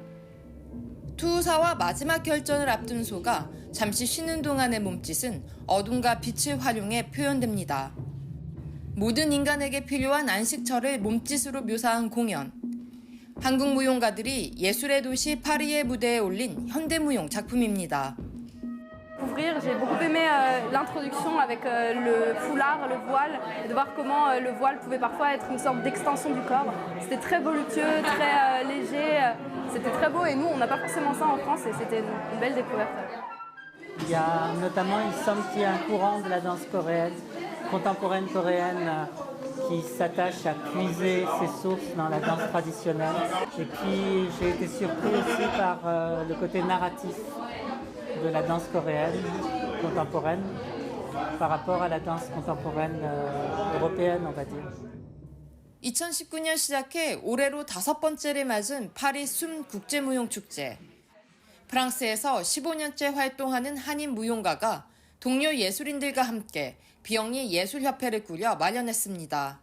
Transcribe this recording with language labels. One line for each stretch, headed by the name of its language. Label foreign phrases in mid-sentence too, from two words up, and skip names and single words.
Korean: 투우사와 마지막 결전을 앞둔 소가 잠시 쉬는 동안의 몸짓은 어둠과 빛을 활용해 표현됩니다. 모든 인간에게 필요한 안식처를 몸짓으로 묘사한 공연. 한국 무용가들이 예술의 도시 파리의 무대에 올린 현대무용 작품입니다.
French: J'ai beaucoup aimé l'introduction avec le foulard, le voile, et de voir comment le voile pouvait parfois être une sorte d'extension du corps. C'était très voluptueux, très léger, c'était très beau et nous on n'a pas forcément ça en France et c'était une belle découverte. Il y a notamment, il semble qu'il y a un courant de la danse coréenne, contemporaine coréenne, qui s'attache à puiser ses sources dans la danse traditionnelle. Et puis j'ai été surpris aussi par le côté narratif de la danse coréenne contemporaine par rapport à la danse contemporaine européenne, on va dire.
Korean: 2019년 시작해 올해로 5번째를 맞은 파리 숨 국제무용축제. 프랑스에서 15년째 활동하는 한인 무용가가 동료 예술인들과 함께 비영리 예술협회를 꾸려 마련했습니다.